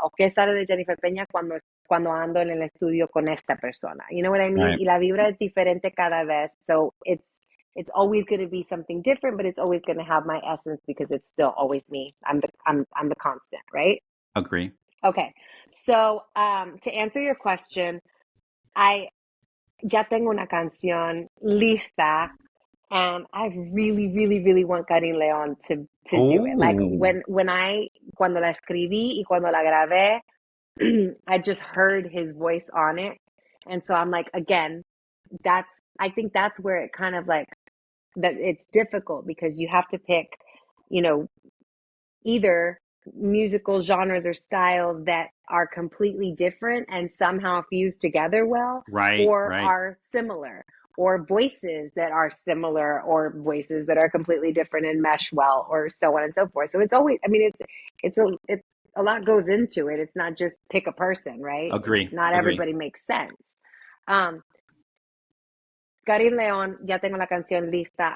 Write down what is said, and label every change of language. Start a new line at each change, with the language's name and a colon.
Spanish: ¿O qué sale de Jennifer Peña cuando ando en el estudio con esta persona?
English: You know what I mean? Right.
Spanish: Y la vibra es diferente cada vez.
English: So it's always going to be something different, but it's always going to have my essence because it's still always me. I'm the constant, right? Agree. Okay. So, to answer your question, I ya tengo una canción lista. And I really, really, really want Karin Leon to do it. Like Oh, cuando la escribí y cuando la grabé, I just heard his voice on it. And so I'm like, again, I think that's where it kind of like, that it's difficult because you have to pick, either musical genres or styles that are completely different and somehow fused together well, right, or right. are similar, or voices that are similar, or voices that are completely different and mesh well, or so on and so forth. So it's always, I mean, it's a lot goes into it. It's not just pick a person, right? Agree. Not Agree. everybody makes sense.
Spanish: Karin Leon, ya tengo la canción lista.